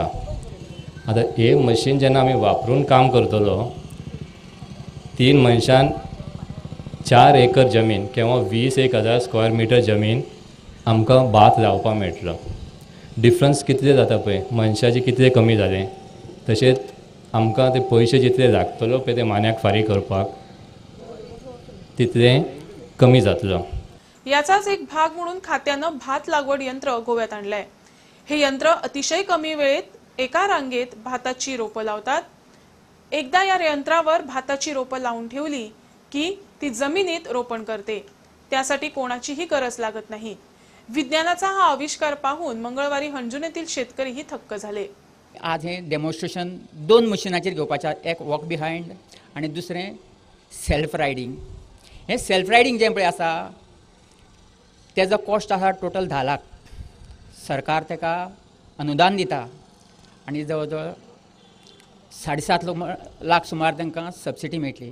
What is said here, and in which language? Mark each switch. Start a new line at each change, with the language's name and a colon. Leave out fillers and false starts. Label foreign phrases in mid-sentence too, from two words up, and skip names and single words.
Konkani: आतां हे मशीन जेन्ना आमी वापरून काम करतलो 3 मनशान 4 एकर जमीन किंवा 21,000
English: square meter
Konkani: जमीन आमकां भात लावपाक मेळटलो. डिफरन्स कितले जाता पळय, मनशाचे कितले कमी जाले, तशेंच आमकां ते पयशे जितले लागतलो पळय ते मान्याक फारीक करपाक तितले कमी जातलो.
Marathi: याचाच एक भाग म्हणून खात्यानं भात लागवड यंत्र गोव्यात आणलंय. हे यंत्र अतिशय कमी वेळेत एका रांगेत भाताची रोपं लावतात. एकदा या यंत्रावर भाताची रोपं लावून ठेवली की ती जमिनीत रोपण करते. त्यासाठी कोणाचीही गरज लागत नाही. विज्ञानाचा हा आविष्कार पाहून मंगळवारी हंजून येथील शेतकरीही थक्क झाले.
Konkani: आज हे डेमॉन्स्ट्रेशन 2 मशिनाचेर घेवपाचें, एक
English: walk behind
Konkani: आनी दुसरें
English: self riding.
Konkani: हें
English: self riding
Konkani: जें पळय आसा तेजो कॉस्ट आसा टोटल 10 लाख. सरकार तेका अनुदान दिता आनी जवळ जवळ 7.5 लाख सुमार तांकां सबसिडी मेळटली.